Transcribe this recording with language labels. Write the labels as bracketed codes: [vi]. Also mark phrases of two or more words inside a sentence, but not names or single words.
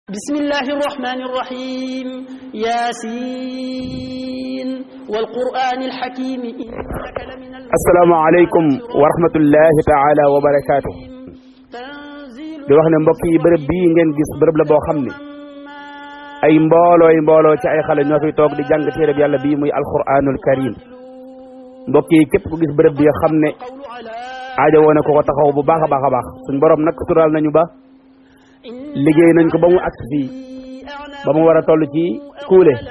[ar] بسم الله الرحمن الرحيم ياسين والقرآن الحكيم إنك لمن السلام عليكم ورحمة الله تعالى وبركاته [wo] di wax ne mbokk yi bërëb bii ngeen gis bërëb la boo xam ne ay mbooloo ci ay xale ñoo fi toog di jàng téereb yàlla bii muy [ar] القرآن الكريم [wo] mbokk yi képp ku gis bërëb bi xam ne aajo woon ko taxaw bu baax a baax suñ borom nag tural nañu ba liggéey nañ ko ba mu agsi fii ba mu war a toll ci kuule